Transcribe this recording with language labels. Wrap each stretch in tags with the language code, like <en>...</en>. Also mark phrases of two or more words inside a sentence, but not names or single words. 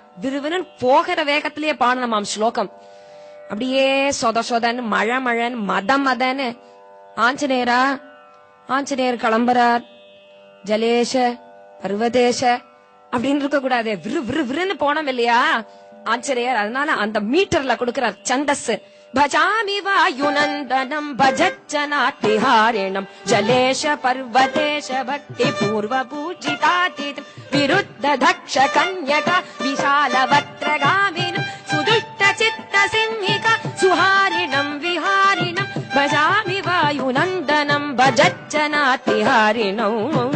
<ta>விறுவிறுன்னு போகிற வேகத்திலேயே பாடணுமாம் ஸ்லோகம். அப்படியே சொதன்னு மழன்னு மதன்னு ஆஞ்சநேயர் கிளம்புறார்.</ta> <sa>जलेश पर्वतेश</sa> <ta>அப்படின்னு இருக்க கூடாது, விறுன்னு போனோம் இல்லையா ஆஞ்சநேயர். அதனால அந்த மீட்டர்ல கொடுக்கிறார் சந்தஸ்.</ta> <sa>भजामि वायुनन्दनं भजच्चनातिहारिणं जलेश पर्वतेश भक्ति पूर्व पूजितातीतं विरुद्ध दक्ष कन्यका विशाल वक्त्रगामिनं सुदुष्ट चित्त सिंहिका सुहारिणं विहारिणं भजामि वायुनन्दनं भजच्चनातिहारिणं.</sa>